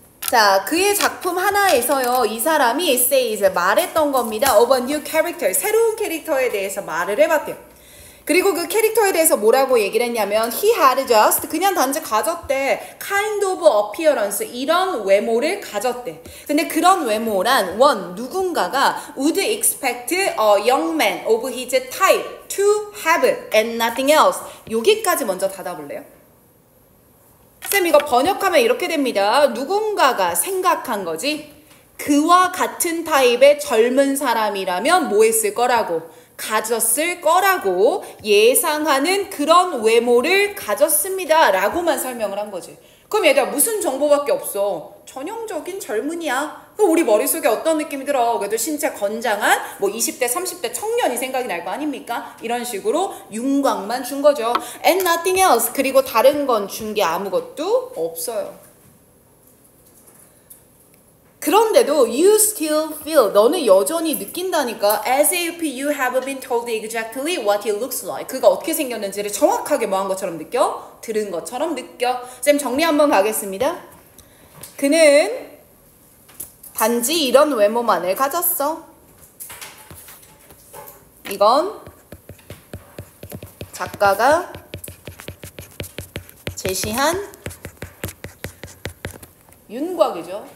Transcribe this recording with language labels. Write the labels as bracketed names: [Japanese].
[Korean] 자, 그의 작품 하나에서요, 이 사람이 [English] says, [Korean] 말했던 겁니다. [English] of a new character, [Korean] 새로운 캐릭터에 대해서 말을 해봤대요. 그리고 그 캐릭터에 대해서 뭐라고 얘기를 했냐면 [English] he had just [Korean] 그냥 단지 가졌대 [English] kind of appearance [Korean] 이런 외모를 가졌대. 근데 그런 외모란 [English] one [Korean] 누군가가 [English] would expect a young man of his type to have and nothing else. [Korean] 여기까지 먼저 닫아볼래요? 쌤 이거 번역하면 이렇게 됩니다. 누군가가 생각한 거지 그와 같은 타입의 젊은 사람이라면 뭐 했을 거라고 가졌을 거라고 예상하는 그런 외모를 가졌습니다 라고만 설명을 한 거지. 그럼 얘들아 무슨 정보밖에 없어? 전형적인 젊은이야. 그럼 우리 머릿속에 어떤 느낌이 들어? 그래도 신체 건장한 뭐 20대 30대 청년이 생각이 날 거 아닙니까? 이런 식으로 윤곽만 준 거죠. [English] And nothing else. [Korean] 그리고 다른 건 준 게 아무것도 없어요. 그런데도 [English] you still feel, [Korean] 너는 여전히 느낀다니까, [English] as if you have been told exactly what he looks like. [Korean] 그가 어떻게 생겼는지를 정확하게 뭐 한 것처럼 느껴? 들은 것처럼 느껴. 쌤 정리 한번 가겠습니다. 그는 단지 이런 외모만을 가졌어. 이건 작가가 제시한 윤곽이죠.